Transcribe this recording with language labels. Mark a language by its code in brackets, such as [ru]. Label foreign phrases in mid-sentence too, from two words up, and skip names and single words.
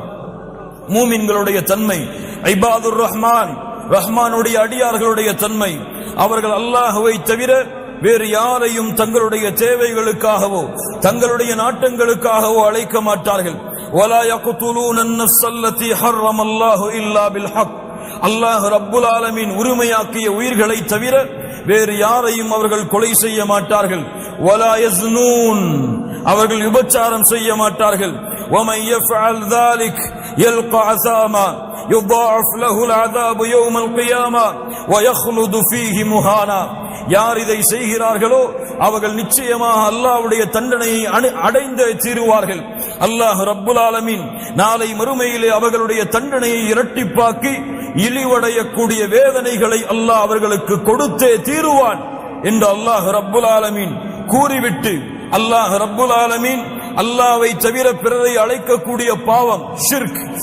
[ta] மூமின்களுடைய தன்மை, [ar] عباد الرحمن, [ta] ரஹ்மானுடைய அடியார்களுடைய தன்மை, அவர்கள் அல்லாஹ்வை தவிர வேறு யாரையும் தங்களுடைய தேவைகளுக்காகவோ தங்களுடைய நாட்டங்களுக்காகவோ அழைக்க மாட்டார்கள். [ar] ولا يقتلون النفس التي حرم الله إلا بالحق. الله رب العالمين [ta] உரிமையாக்கிய உயிர்களை தவிர வேறு யாரையும் அவர்கள் கொலை செய்ய மாட்டார்கள். [ar] ولا يزنون, [ta] அவர்கள் விபச்சாரம் செய்ய மாட்டார்கள். [ar] ومن يفعل ذلك يلقى عثاما يضاعف له العذاب يوم القيامة ويخلد فيه مهانا. [ta] யார் இதை செய்கிறார்களோ அவர்கள் நிச்சயமாக அல்லாஹ்வுடைய தண்டனையை அடைந்து தீருவார்கள். [ar] الله رب العالمين [ta] நாளை மறுமையிலே அவர்களுடைய தண்டனையை இரட்டிப்பாக்கி இழிவடையக்கூடிய வேதனைகளை அல்லாஹ் அவர்களுக்கு கொடுத்தே தீருவான் என்று [ar] الله رب العالمين [ta] கூறிவிட்டு, [ar] الله رب العالمين [ta] அல்லாஹ்வை தவிர பிறரை அழைக்கக்கூடிய பாவம் ஷிர்க்,